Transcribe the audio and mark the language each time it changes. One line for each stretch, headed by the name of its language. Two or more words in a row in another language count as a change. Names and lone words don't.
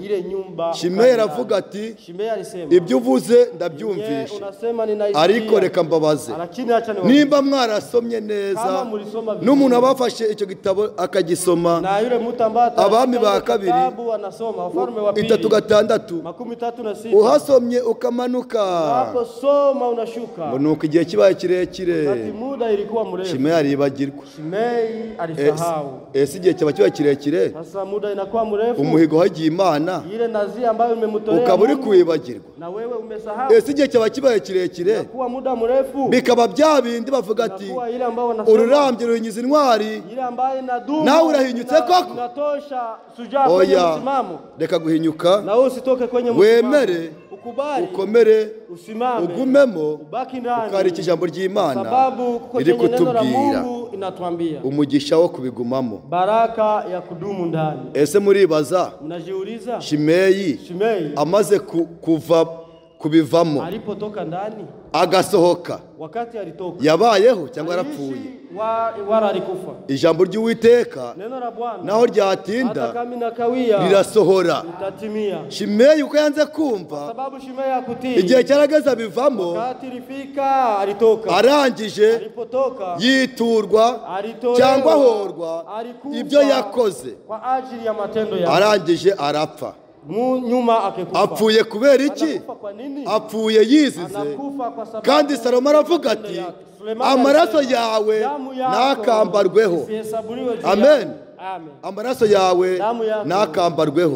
Kinyarwanda: Shimeyi aravuga ati ibyo uvuze ndabyumvishe ariko reka mbabaze nimba mwarasomye neza n'umuntu abafashe icyo gitabo akagisoma Abami ba kabiri 3:6 uhasomye ukamanuka ngo nuko igihe kibaye kirekire Shimeyi aribagirwa.
Swahili: Shimeyi alisahau.
Kinyarwanda: Ese igihe cyaba kiba kirekire
Swahili: sasa muda inakuwa mrefu
Kinyarwanda: umuhigo hagiye Imana
Swahili: ile nazi ambayo umemtolea
Kinyarwanda: ukaba uri kwibagirwa
Swahili: na wewe umesahau.
Kinyarwanda: Ese igihe cyaba kibaye kirekire
Swahili: kuwa muda mrefu
Kinyarwanda: bikaba bya bindi bavuga ati ururambye ruhinyiza intwari
Swahili: ile ambayo inadumu
Kinyarwanda: nawe urahinyutse koko
Swahili: inatosha sujaa kwenye msimamo.
Kinyarwanda: Reka guhinyuka
Swahili: na wewe usitoke kwenye msimamo
Kinyarwanda: wemere ukomere
Swahili: usimame
Kinyarwanda: ugumemo
Swahili: ubaki ndani
Kinyarwanda: ukarika ijambo ry'Imana
Swahili: sababu kuko neno la Mungu inatuambia
Kinyarwanda: umugisha wo kubigumamo
Swahili: baraka ya kudumu ndani.
Kinyarwanda: Ese muribaza
Swahili: mnajiuliza
Kinyarwanda: Shimeyi amaze kuva kubivamo
Swahili: alipotoka ndani
Kinyarwanda: agasohoka
Swahili: wakati alitoka
Kinyarwanda: yabayeho cyangwa yarapfuye?
Swahili: Wala alikufa.
Kinyarwanda: Ijambo ry'Uwiteka
Swahili: neno la Bwana
Kinyarwanda: naho ryatinda
Swahili: hata kama inakawia
Kinyarwanda: rirasohora.
Swahili: Itatimia.
Kinyarwanda: Shimeyi uko yanze kumva
Swahili: sababu Shimeyi hakutii
Kinyarwanda: igihe cyarageze bivamo
Swahili: wakati ilifika alitoka
Kinyarwanda: arangije
Swahili: alipotoka
Kinyarwanda: yiturwa cyangwa ahorwa ibyo yakoze
Swahili: kwa ajili ya matendo yake
Kinyarwanda: arangije arapfa.
Swahili: Nyuma akekufa.
Kinyarwanda: Apfuye kubera iki? Apfuye yizize. Kandi Salomo aravuga ati amaraso yawe nakambarweho. Amen. Amaraso yawe nakambarweho.